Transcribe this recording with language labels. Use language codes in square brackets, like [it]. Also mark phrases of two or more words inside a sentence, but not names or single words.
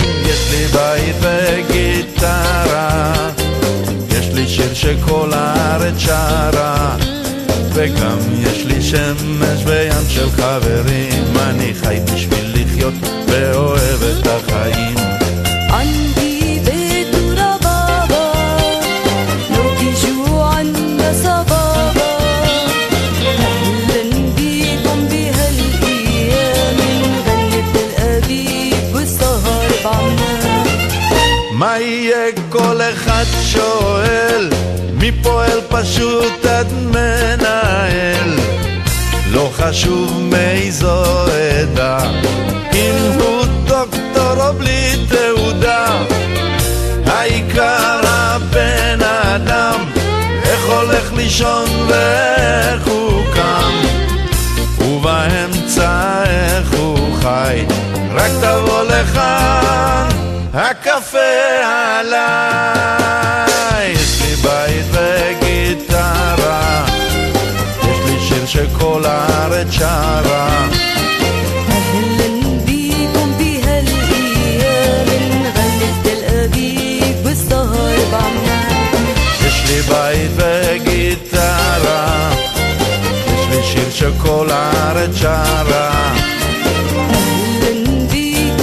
[he] יש לי בית וגיטרה, יש לי שיר שכל הארץ שרה, וגם יש לי שמש וים של חברים. אני חי בשביל לחיות ואוהב את החיים. [ar] عندي بيت وربابة لو تيجوا عنا صبابة. أهلا بيكم بهالأيام نغني تل أبيب والسهر بعمان. [he] מה יהיה כל אחד שואל, מפועל פשוט עד מנהל. לא חשוב מאיזו עדה, אם הוא דוקטור או בלי תעודה. העיקר הבן אדם, איך הולך לישון ואיך הוא קם, ובאמצע איך הוא חי. רק תבוא לכאן, הקפה עליי. יש לי בית וגיטרה, יש לי שיר שכל הארץ שרה. [ar] أهلا بيكم بهالأيام نغني تل أبيب والسهر بعمان. [he] יש לי בית וגיטרה, יש לי שיר שכל הארץ שרה. [ar] أهلا بيكم